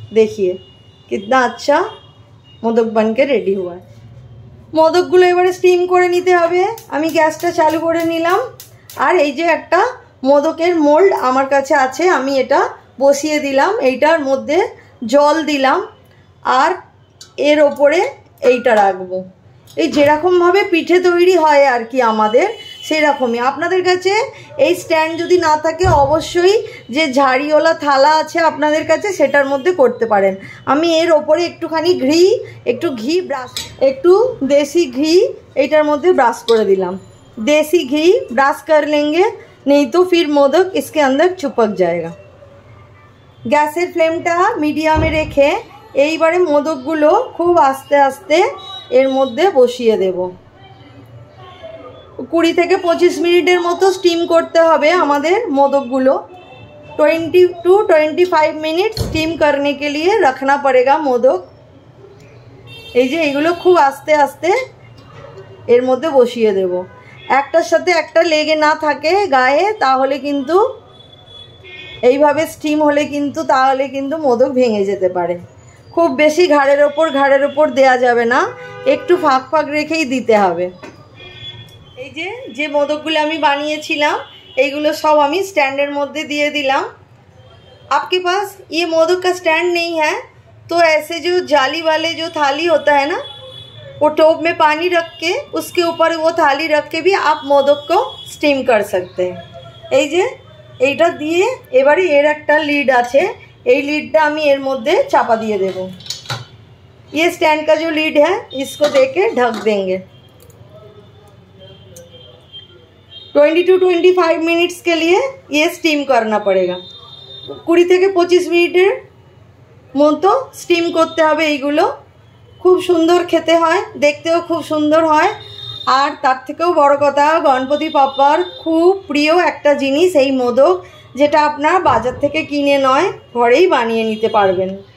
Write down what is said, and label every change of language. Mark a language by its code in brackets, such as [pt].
[hi] देखिए कितना अच्छा मोदक बन के रेडी हुआ है। [bn] মোদকগুলো এবারে স্টিম করে নিতে হবে। আমি গ্যাসটা চালু করে নিলাম, আর এই যে একটা মোদকের মোল্ড আমার কাছে আছে, আমি এটা বসিয়ে দিলাম। এইটার মধ্যে জল দিলাম, আর এর ওপরে এইটা রাখবো। এই যেরকমভাবে পিঠে তৈরি হয় আর কি আমাদের, সেরকমই। আপনাদের কাছে এই স্ট্যান্ড যদি না থাকে, অবশ্যই যে ঝাড়িওয়ালা থালা আছে আপনাদের কাছে, সেটার মধ্যে করতে পারেন। আমি এর ওপরে একটুখানি ঘি ব্রাশ, একটু দেশি ঘি এইটার মধ্যে ব্রাশ করে দিলাম। [hi] देसी घी ब्रश कर लेंगे, नहीं तो फिर मोदक इसके अंदर चिपक जाएगा। [bn] গ্যাসের ফ্লেমটা মিডিয়ামে রেখে এইবারে মোদকগুলো খুব আস্তে আস্তে এর মধ্যে বসিয়ে দেব। 20 থেকে 25 মিনিটের মতো স্টিম করতে হবে আমাদের মোদকগুলো। [hi] 20 to 25 मिनट स्टीम करने के लिए रखना पड़ेगा मोदक। [bn] এই যে এইগুলো খুব আস্তে আস্তে এর মধ্যে বসিয়ে দেব, একটার সাথে একটা লেগে না থাকে গায়ে, তাহলে কিন্তু এইভাবে স্টিম হলে কিন্তু তাহলে কিন্তু মোদক ভেঙে যেতে পারে। খুব বেশি ঘাড়ের ওপর দেয়া যাবে না, একটু ফাঁক ফাঁক রেখেই দিতে হবে। এই যে মোদকগুলো আমি বানিয়েছিলাম, এইগুলো সব আমি স্ট্যান্ডের মধ্যে দিয়ে দিলাম। [hi] आपके पास ये मोदक का स्टैंड नहीं है, तो ऐसे जो जाली वाले जो थाली होता है ना, वो टोप में पानी रख के उसके ऊपर वो थाली रख के भी आप मोदक को स्टीम कर सकते हैं। [bn] এই যে এইটা দিয়ে এবারে এর একটা লিড আছে, এই লিডটা আমি এর মধ্যে চাপা দিয়ে দেব। [hi] ये स्टैंड का जो लीड है, इसको देके ढक देंगे। 20 to 25 मिनट्स के लिए ये स्टीम करना पड़ेगा। [bn] 20 থেকে 25 মিনিটের মতো স্টিম করতে হবে। এইগুলো খুব সুন্দর খেতে হয়, দেখতেও খুব সুন্দর হয়। আর তার থেকেও বড় কথা, গণপতি পাপার খুব প্রিয় একটা জিনিস এই মোদক, যেটা আপনারা বাজার থেকে কিনে নয় ঘরেই বানিয়ে নিতে পারবেন।